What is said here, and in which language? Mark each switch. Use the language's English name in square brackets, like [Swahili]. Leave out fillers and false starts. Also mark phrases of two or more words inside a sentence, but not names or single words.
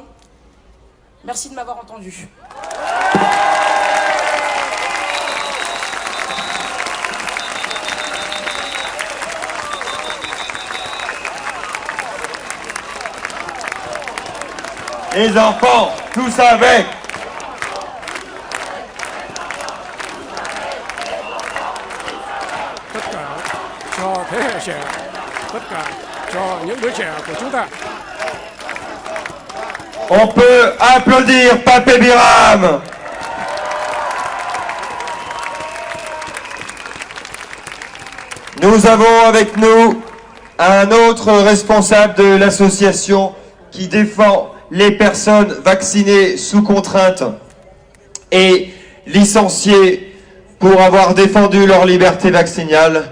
[French] Merci de m'avoir entendu. Les enfants, tous avec. [Vietnamese] Tất cả cho thế hệ trẻ, tất cả cho những đứa trẻ của chúng ta. [French] On peut applaudir Papé Biram. Nous avons avec nous un autre responsable de l'association qui défend les personnes vaccinées sous contrainte et licenciées pour avoir défendu leur liberté vaccinale.